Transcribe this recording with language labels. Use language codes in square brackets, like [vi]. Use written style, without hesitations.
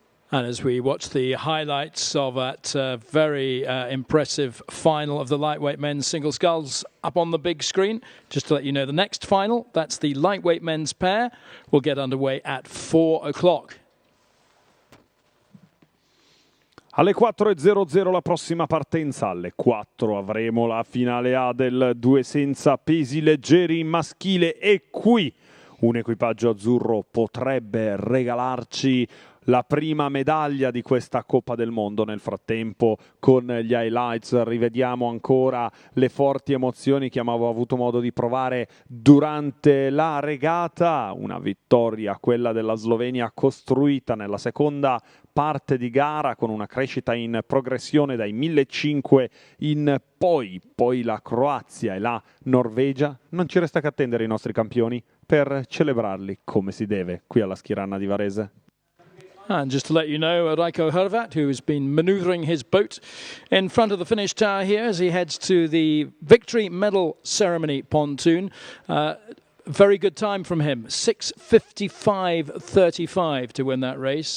[en] And as we watch the highlights of that very impressive final of the lightweight men's single sculls up on the big screen, just to let you know, the next final, that's the lightweight men's pair, will get underway at 4 o'clock. [it] Alle 4:00 la prossima partenza, alle 4 avremo la finale A del 2 senza pesi leggeri maschile e qui un equipaggio azzurro potrebbe regalarci la prima medaglia di questa Coppa del Mondo. Nel frattempo, con gli highlights, rivediamo ancora le forti emozioni che abbiamo avuto modo di provare durante la regata. Una vittoria, quella della Slovenia, costruita nella seconda parte di gara con una crescita in progressione dai 1500 in poi la Croazia e la Norvegia. Non ci resta che attendere i nostri campioni per celebrarli come si deve qui alla Schirana di Varese. [en] And just to let you know, Raiko Hrvat, who has been manoeuvring his boat in front of the finish tower here as he heads to the victory medal ceremony pontoon. Very good time from him, 6:55.35 to win that race.